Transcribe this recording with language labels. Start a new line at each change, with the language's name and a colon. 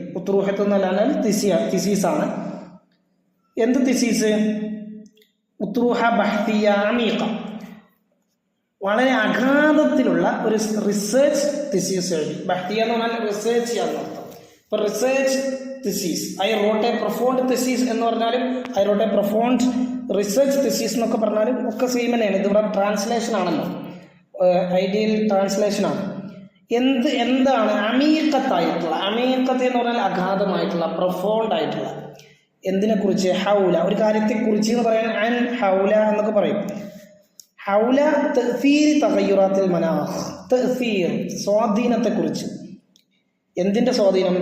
Malayalam: ഉത്റൂഹത്ത് എന്നല്ലാൽ തിസീസാണ്. എന്ത് തിസീസ്? ഉത്റൂഹ ബഹ്തിയ അമീഖ, വളരെ അഗാധത്തിലുള്ള ഒരു റിസർച്ച് തിസീസ് എഴുതി. ബഹ്തിയ എന്ന് പറഞ്ഞാൽ റിസർച്ച് ചെയ്യാന്നർത്ഥം. ഇപ്പൊ research thesis.
English: I wrote a profound thesis
Malayalam: എന്ന് പറഞ്ഞാലും
English: I wrote a profound research thesis
Malayalam: എന്നൊക്കെ പറഞ്ഞാലും ഒക്കെ സെയിം തന്നെയാണ്. ഇതിവിടെ ട്രാൻസ്ലേഷൻ ആണല്ലോ, ഐഡിയൽ ട്രാൻസ്ലേഷൻ ആണ്. എന്താണ് അമീഖത്തായിട്ടുള്ള? അമീഖത്ത് എന്ന് പറഞ്ഞാൽ അഗാധമായിട്ടുള്ള, പ്രൊഫൗണ്ട് ആയിട്ടുള്ള. എന്തിനെ കുറിച്ച്? ഹൗല, ഒരു കാര്യത്തെ കുറിച്ച് എന്ന് പറയാൻ അൻ ഹൗല എന്നൊക്കെ പറയും. ഹൗല തഅ്സീർ തഗയ്യുറാത്തിൽ മനാഖ്, തഅ്സീർ സ്വാധീനത്തെ കുറിച്ച്. എന്തിന്റെ സ്വാധീനം?